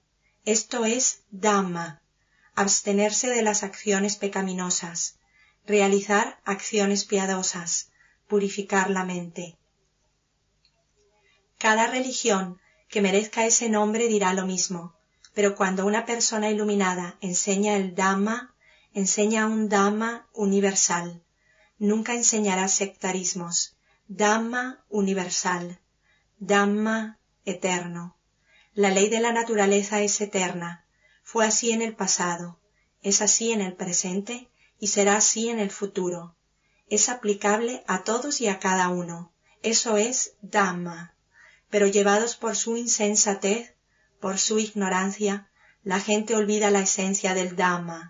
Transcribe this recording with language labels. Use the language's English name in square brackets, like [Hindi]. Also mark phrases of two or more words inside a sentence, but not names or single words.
[Spanish] Esto es Dhamma, abstenerse de las acciones pecaminosas, realizar acciones piadosas, purificar la mente. Cada religión que merezca ese nombre dirá lo mismo, pero cuando una persona iluminada enseña el Dhamma, enseña un Dhamma universal. Nunca enseñará sectarismos. Dhamma universal. Dhamma eterno. La ley de la naturaleza es eterna. Fue así en el pasado. es así en el presente y será así en el futuro. Es aplicable a todos y a cada uno. Eso es Dhamma. Pero llevados por su insensatez, por su ignorancia, la gente olvida la esencia del Dhamma.